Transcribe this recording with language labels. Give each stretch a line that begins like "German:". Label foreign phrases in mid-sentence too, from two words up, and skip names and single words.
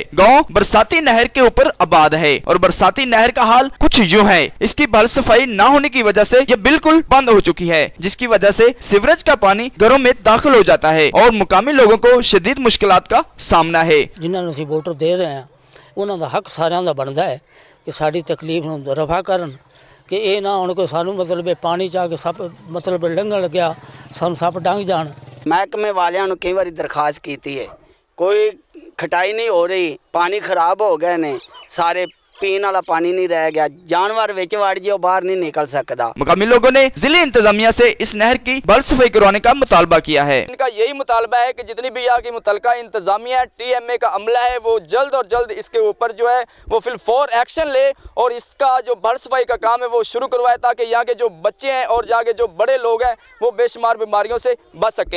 Urdu: گاؤں برساتی نہر کے اوپر آباد ہے اور برساتی نہر کا حال کچھ یوں ہے، اس کی بھل صفائی نہ ہونے کی وجہ سے یہ بالکل بند ہو چکی ہے، جس کی وجہ سے سیوریج کا پانی گھروں میں داخل ہو جاتا ہے اور مقامی لوگوں کو شدید مشکلات کا سامنا ہے۔
Punjabi: جنہوں نے ووٹر دے رہے ہیں انہوں کا حق سارا کا بنتا ہے کہ ساری تکلیف رفع کرن کہ یہ نہ ہو کہ سانو مطلب پانی چاہ کے سپ مطلب لنگن لگیا سانو سپ ڈنگ جان۔ محکمے والوں کئی بار درخواست کی ہے، کوئی کھٹائی نہیں ہو رہی، پانی خراب ہو گئے نے سارے، پین والا پانی نہیں رہ گیا، جانور وچ وڑ جے باہر نہیں نکل سکتا۔
Urdu: مقامی لوگوں نے ضلع انتظامیہ سے اس نہر کی بھل صفائی کروانے کا مطالبہ کیا ہے۔ ان کا یہی مطالبہ ہے کہ جتنی بھی یہاں کی متعلقہ انتظامیہ ٹی ایم اے کا عملہ ہے وہ جلد اور جلد اس کے اوپر جو ہے وہ فی الفور ایکشن لے اور اس کا جو بھل صفائی کا کام ہے وہ شروع کروائے تاکہ یہاں کے جو بچے ہیں اور یہاں کے جو بڑے لوگ ہیں وہ بے شمار بیماریوں سے بچ سکیں۔